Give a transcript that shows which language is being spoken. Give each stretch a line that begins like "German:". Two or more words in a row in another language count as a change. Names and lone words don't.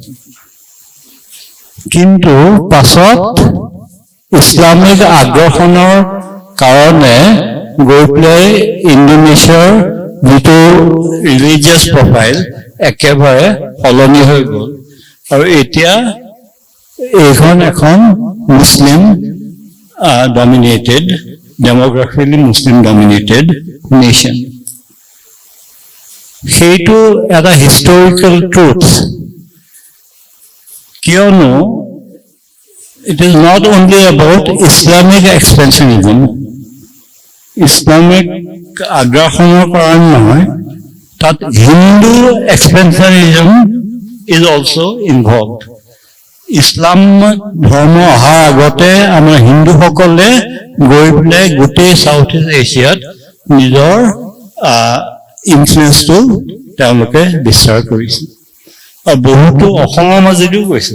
Assamese: কিন্তু পাছত ইছলামিক আগ্ৰাসনৰ কাৰণে গৈ পেলাই ইণ্ডোনেছিয়াৰ যিটো
English: religious profile
Assamese: একেবাৰে সলনি হৈ গ'ল, আৰু এতিয়া এইখন এখন
English: Muslim dominated, demographically Muslim dominated nation.
Assamese: সেইটো এটা
English: historical truth, কিয়নো it is not only about Islamic expansionism,
Assamese: ইছলামিক আগ্ৰাসনৰ কাৰণে নহয়, তাত
English: Hindu expansionism is also involved.
Assamese: ইছলাম ধৰ্ম অহাৰ আগতে আমাৰ হিন্দুসকলে গৈ পেলাই গোটেই চাউথ ইষ্ট এছিয়াত নিজৰ ইনফ্লুৱেঞ্চটো তেওঁলোকে বিস্তাৰ কৰিছিল, আৰু বহুতো অসমৰ মাজেদিও গৈছিল।